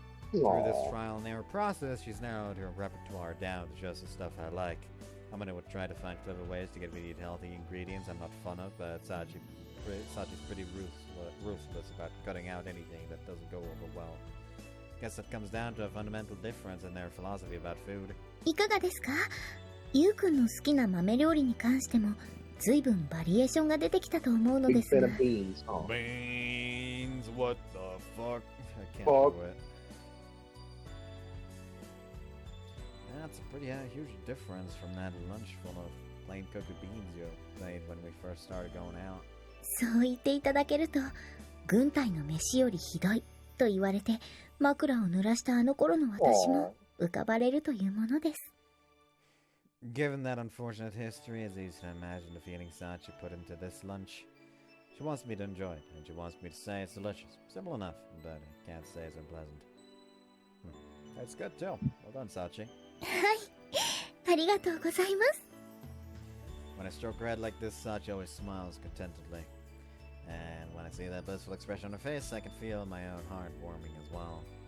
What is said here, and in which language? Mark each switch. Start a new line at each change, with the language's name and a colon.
English: Through this trial and error process, she's narrowed her repertoire down to just the stuff I like. I'm gonna try to find clever ways to get me to eat healthy ingredients I'm not fond of, but Sachi's pretty ruthless about cutting out anything that doesn't go over well. Guess that comes down to a fundamental difference in their philosophy about food.
Japanese: いかがですか？ゆうくんの好きな豆料理に関しても、随分バリエーションが出てきたと思うのですが。
English: Beans, huh? Beans, what the fuck? I can't Fuck. do it. That's a pretty huge difference from that lunch full of plain cooked beans you made when we first started going out.
Japanese: そう言っていただけると、軍隊の飯よりひどいと言われて枕を濡らしたあの頃の私も浮かばれるというものです。
English: Given that unfortunate history, it's easy to imagine the feeling Sachi put into this lunch. She wants me to enjoy it, and she wants me to say it's delicious. Simple enough, but I can't say it's unpleasant. It's good too. Well done, Sachi.
Japanese: はい、ありがとうございます。
English: When I stroke her head like this, Sachi always smiles contentedly. And when I see that blissful expression on her face, I can feel my own heart warming as well.